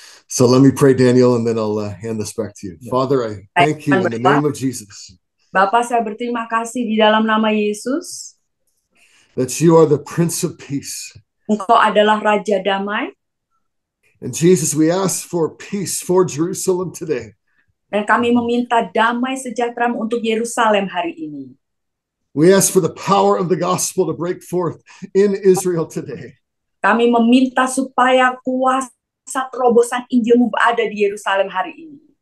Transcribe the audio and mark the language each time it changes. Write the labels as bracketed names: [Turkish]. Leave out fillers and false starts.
[English] So let me pray, Daniel, and then I'll hand this back to you. Father, I thank you in the name of Jesus. [Indonesian] Bapak, saya berterima kasih di dalam nama Yesus. [English] That you are the Prince of Peace. [Indonesian] Engkau adalah Raja Damai. [English] And Jesus, we ask for peace for Jerusalem today. [Indonesian] Dan kami meminta damai sejahtera untuk Yerusalem hari ini. [English] We ask for the power of the gospel to break forth in Israel today. [Indonesian] Kami meminta supaya kuasa terobosan Injilmu ada di Yerusalem hari ini.